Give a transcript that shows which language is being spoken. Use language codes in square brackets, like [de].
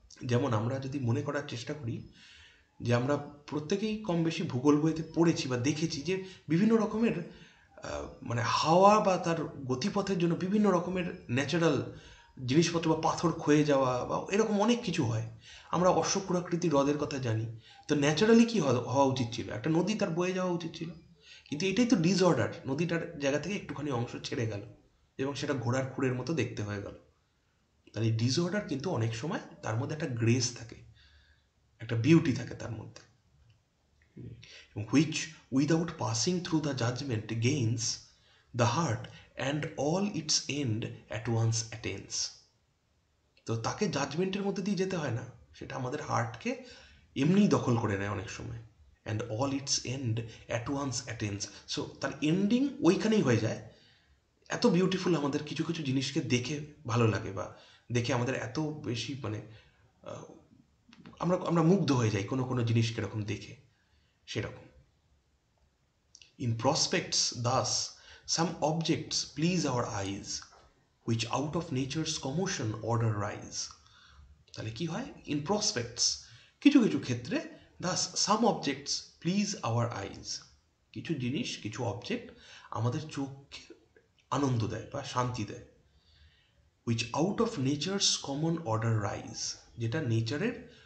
[bn] যেমন আমরা যদি মনে করার চেষ্টা করি যে আমরা প্রত্যেকেই কম বেশি ভূগোল বইতে পড়েছি বা দেখেছি যে বিভিন্ন রকমের মানে হাওয়া বা তার গতিপথের জন্য বিভিন্ন রকমের ন্যাচারাল জিনিসপত্র বা পাথর ক্ষয়ে যাওয়া বা এরকম অনেক কিছু হয়। আমরা অশ্বক্ষুরাকৃতি হ্রদের কথা জানি। তো ন্যাচারালি কী হওয়া উচিত ছিল, একটা নদী তার বয়ে যাওয়া উচিত ছিল, কিন্তু এটাই তো ডিসঅর্ডার, নদীটার জায়গা থেকে একটুখানি অংশ ছেড়ে গেল এবং সেটা ঘোড়ার খুরের মতো দেখতে হয়ে গেল। তাহলে ডিসঅর্ডার কিন্তু অনেক সময় তার মধ্যে একটা গ্রেস থাকে, একটা বিউটি থাকে তার মধ্যে, [en] which without passing through the judgment gains the heart and all its end at once attains. [bn] তো তাকে জাজমেন্টের মধ্যে দিয়ে যেতে হয় না, সেটা আমাদের হার্টকে এমনিই দখল করে নেয় অনেক সময়। And all it's and at once attains. So তার এন্ডিং ওইখানেই হয়ে যায়। এত বিউটিফুল আমাদের কিছু কিছু জিনিসকে দেখে ভালো লাগে, বা দেখে আমাদের এত বেশি মানে আমরা আমরা মুগ্ধ হয়ে যাই কোনো কোনো জিনিস কীরকম দেখে, সেরকম। [en] In prospects thus some objects please our eyes, which out of nature's commotion order rise. [bn] তাহলে কি হয়, ইন প্রসপেক্টস কিছু কিছু ক্ষেত্রে, দাস সাম অবজেক্টস প্লিজ আওয়ার আইজ, কিছু জিনিস কিছু অবজেক্ট আমাদের চোখকে আনন্দ দেয় বা শান্তি দেয়। Which out of nature's common order rise, যেটা নেচারের